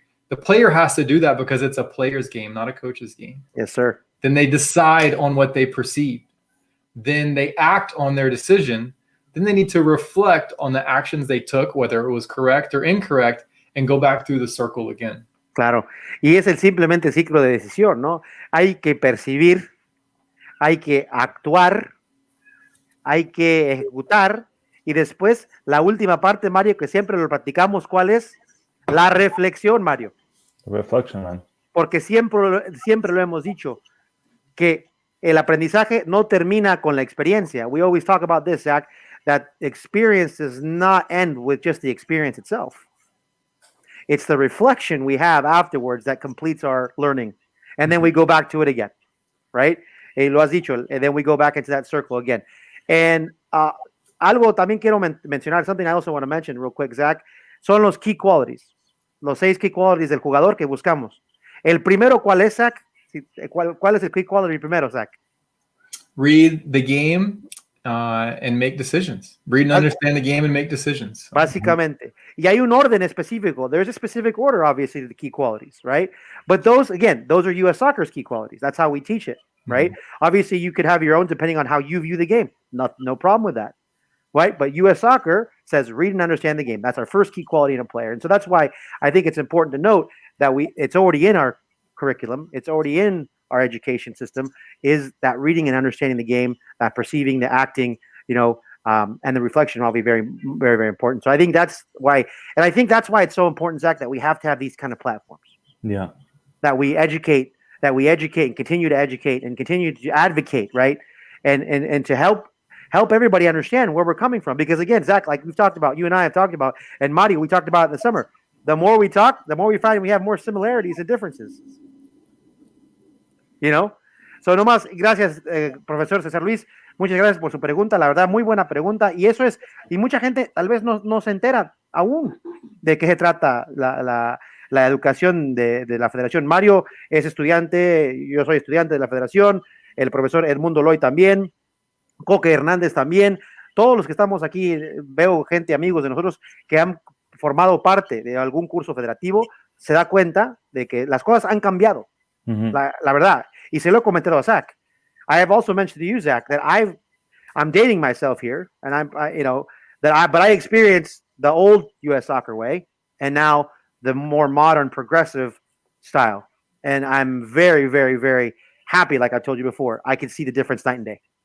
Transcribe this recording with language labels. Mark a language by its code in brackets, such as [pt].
[en] The player has to do that because it's a player's game, not a coach's game. Yes, sir. Then they decide on what they perceive. Then they act on their decision. Then they need to reflect on the actions they took, whether it was correct or incorrect, and go back through the circle again. [es] Claro. Y es el simplemente ciclo de decisión, ¿no? Hay que percibir, hay que actuar, hay que ejecutar, y después la última parte, Mario, que siempre lo practicamos, ¿cuál es? La reflexión, Mario. [en] Reflection, man. [es] Porque siempre lo hemos dicho, que el aprendizaje no termina con la experiencia. [en] We always talk about this, Zach, that experience does not end with just the experience itself. It's the reflection we have afterwards that completes our learning. And then we go back to it again, right? [es] Lo has dicho, [en] and then we go back into that circle again. [es] And algo también quiero mencionar, [en] something I also want to mention real quick, [es] Zach, son los key qualities, los 6 key qualities del jugador que buscamos. El primero, ¿cuál es, Zach? ¿Cuál es el key quality primero, Zach? [en] Read the game and make decisions. Read and understand the game and make decisions. [es] Básicamente. Y hay un orden específico. [en] There's a specific order, obviously, to the key qualities, right? But those are U.S. Soccer's key qualities. That's how we teach it, right? Obviously, you could have your own depending on how you view the game. No problem with that, right? But U.S. Soccer says read and understand the game. That's our first key quality in a player. And so that's why I think it's important to note that it's already in our curriculum. It's already in our education system, is that reading and understanding the game, that perceiving, the acting, and the reflection will be very, very, very important. So I think that's why it's so important, Zach, that we have to have these kind of platforms. Yeah. That we educate and continue to educate and continue to advocate, right? And to help everybody understand where we're coming from. Because again, Zach, like we've talked about, you and I have talked about, and Mario, we talked about in the summer, the more we talk, the more we find we have more similarities and differences. [es] So nomás, gracias, profesor César Luis, muchas gracias por su pregunta, la verdad, muy buena pregunta, y mucha gente tal vez no se entera aún de qué se trata la educación de la federación. Mario es estudiante, yo soy estudiante de la federación, el profesor Edmundo Loy también, Coque Hernández también, todos los que estamos aquí, veo gente, amigos de nosotros que han formado parte de algún curso federativo, se da cuenta de que las cosas han cambiado. La verdad, y se lo he comentado a Zach. [en] I have also mentioned to you, Zach, that I'm dating myself here, and but I experienced the old U.S. Soccer way, and now the more modern, progressive style. And I'm very, very, very happy. Like I told you before, I can see the difference night and day.